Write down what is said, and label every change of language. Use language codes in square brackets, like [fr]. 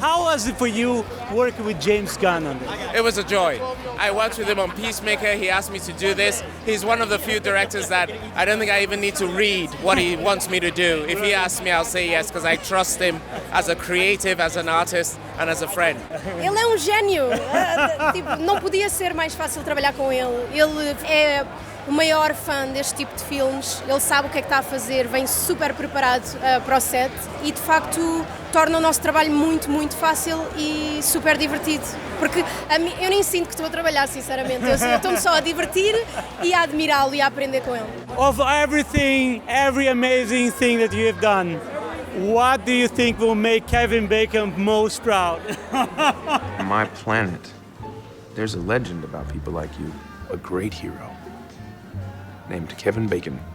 [en] How was it for you working with James Gunn on this? It was a joy. I worked with him on Peacemaker. He asked me to do this. He's one of the few directors that I don't think I even need to read what he wants me to do. If he asks me, I'll say yes, because I trust him as a creative, as an artist, and as a friend. [pt] Ele é um gênio. Tipo, não podia ser mais fácil trabalhar com ele. Ele é o maior fã deste tipo de filmes. Ele sabe o que é que está a fazer, vem super preparado para o set e, de facto, torna o nosso trabalho muito, muito fácil e super divertido. Porque eu nem sinto que estou a trabalhar, sinceramente. Eu estou-me só a divertir e a admirá-lo e a aprender com ele. [en] Of everything, every amazing thing that you have done, what do you think will make Kevin Bacon most proud? On my planet, there's a legend about people like you, a great hero named Kevin Bacon.